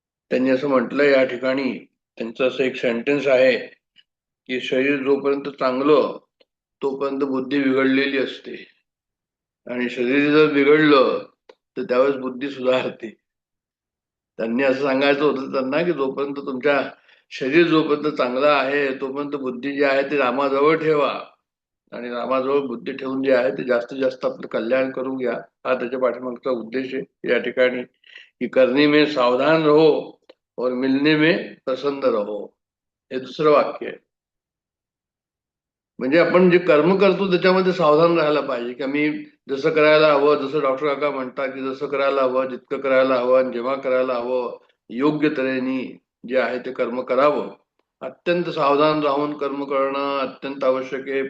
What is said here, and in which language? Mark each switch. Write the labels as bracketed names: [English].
[Marathi] त्यांनी असं म्हटलंय या ठिकाणी, त्यांचं असं एक सेंटेन्स आहे की शरीर जोपर्यंत चांगलं तोपर्यंत बुद्धी बिघडलेली असते आणि शरीर जर बिघडलं तर त्यावेळेस बुद्धी सुधारते. त्यांनी असं सांगायचं होतं त्यांना की जोपर्यंत तुमच्या शरीर जोपर्यंत चांगलं आहे तोपर्यंत बुद्धी जी आहे ती रामाजवळ ठेवा आणि रामाजवळ बुद्धी ठेवून जे आहे ते जास्तीत जास्त आपलं कल्याण करून घ्या. हा त्याच्या पाठीमागचा उद्देश आहे या ठिकाणी. [Hindi] की करने में सावधान रहो और मिलने में प्रसन्न रहो, [Marathi] हे दुसरं वाक्य आहे. म्हणजे आपण जे कर्म करतो त्याच्यामध्ये सावधान राहायला पाहिजे की आम्ही जसं करायला हवं, जसं डॉक्टर काका म्हणतात की जसं करायला हवं, जितकं करायला हवं आणि जेव्हा करायला हवं, योग्य तऱ्हेने जे आहे ते कर्म करावं. अत्यंत सावधान राहून कर्म करणं अत्यंत आवश्यक आहे.